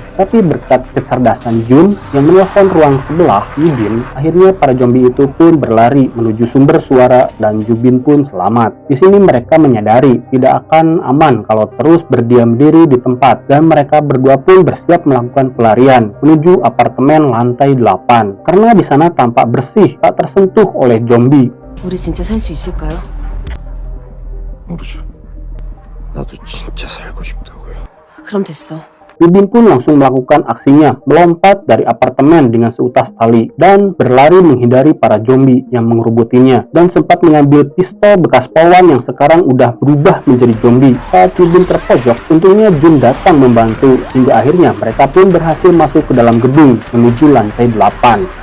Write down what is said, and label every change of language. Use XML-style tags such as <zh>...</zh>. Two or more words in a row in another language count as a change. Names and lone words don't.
<id>Tapi berkat kecerdasan Jun yang menelpon ruang sebelah Yubin, akhirnya para zombie itu pun berlari menuju sumber suara dan Yubin pun selamat. Di sini mereka menyadari tidak akan aman kalau terus berdiam diri di tempat dan mereka berdua pun bersiap melakukan pelarian menuju apartemen lantai 8 karena di sana tampak bersih, tak tersentuh oleh zombie.</id> <ko>우리 진짜 살 수 있을까요? 모르죠. 나도 진짜 살고 싶다고요. 그럼 됐어.</ko> <id>Yubin pun langsung melakukan aksinya, melompat dari apartemen dengan seutas tali dan berlari menghindari para zombie yang mengerubutinya dan sempat mengambil pistol bekas polwan yang sekarang udah berubah menjadi zombie. Saat Yubin terpojok, untungnya Jun datang membantu hingga akhirnya mereka pun berhasil masuk ke dalam gedung menuju lantai 8.</id>